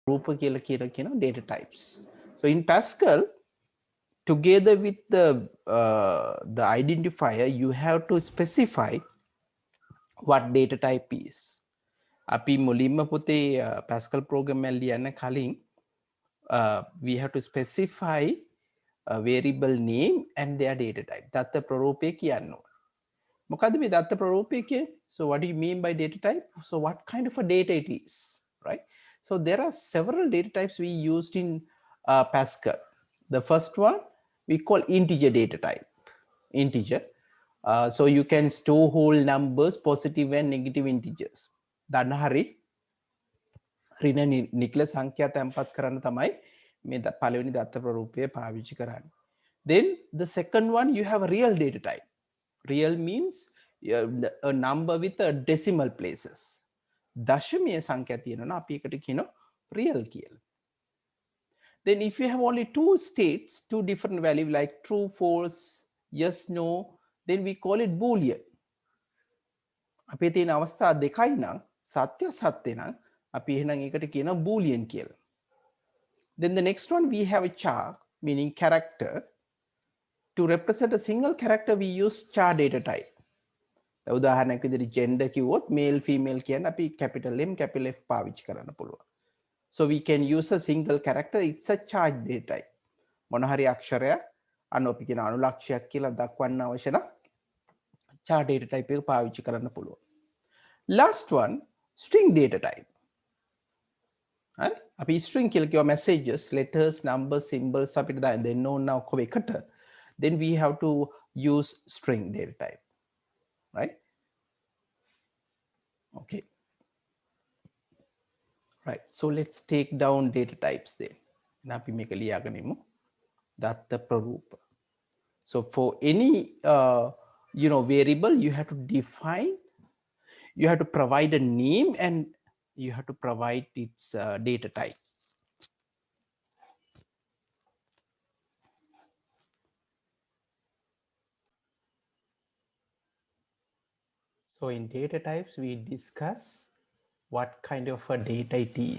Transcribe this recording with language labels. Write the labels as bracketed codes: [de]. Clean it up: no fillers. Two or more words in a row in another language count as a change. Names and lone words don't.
[si] රූප කියලා කියන [en] data types. So in Pascal, together with the identifier, you have to specify what data type is. [si] අපි මුලින්ම පුතේ Pascal program එක ලියන්න කලින් [en] we have to specify a variable name and their data type. [si] දත්ත ප්‍රරූපය කියන්න ඕන. මොකද්ද මේ දත්ත ප්‍රරූපය කියන්නේ? [en] So what do you mean by data type? So what kind of a data it is, right? So there are several data types we used in Pascal. The first one we call integer data type. Integer. So you can store whole numbers, positive and negative integers. [si] දන්න හරි? ඍණ නිකල සංඛ්‍යා තැන්පත් කරන්න තමයි මේ පළවෙනි දත්ත ප්‍රරූපය පාවිච්චි කරන්නේ. [en] Then the second one, you have a real data type. Real means a number with a decimal places. [si] දශමීය සංඛ්‍යා තියෙනවා අපි එකට කියනවා real කියලා. [en] Then if you have only two states, two different value like true, false, yes, no, then we call it boolean. [si] අපේ තියෙන අවස්ථා දෙකයි නම් සත්‍ය සත්‍ය නම් අපි එහෙනම් ඒකට කියනවා boolean කියලා. [en] Then the next one we have a char, meaning character. To represent a single character we use char data type. [si] උදාහරණයක් විදිහට gender කිව්වොත් [en] male female [si] කියන අපි [en] capital M capital F [si] පාවිච්චි කරන්න පුළුවන්. [en] So we can use a single character, it's a char data type. [si] මොන හරි අක්ෂරයක් අන්න අපි කියන අනුලක්ෂයක් කියලා දක්වන්න අවශ්‍ය නම් [en] char data type [si] එක පාවිච්චි කරන්න පුළුවන්. [en] Last one, string data type. [si] හරි? අපි string කියලා කියව [en] messages, letters, numbers, symbols [si] අපිට දෙන්න ඕන ඔක්කොම එකට. [en] Then we have to use string data type, right? Okay. Right. So let's take down data types then. [si] අපි මේක ලියාගනිමු. දත්ත ප්‍රරූප. [en] So for any variable, you have to define, you have to provide a name and you have to provide its data type. So in data types, we discuss what kind of a data it is.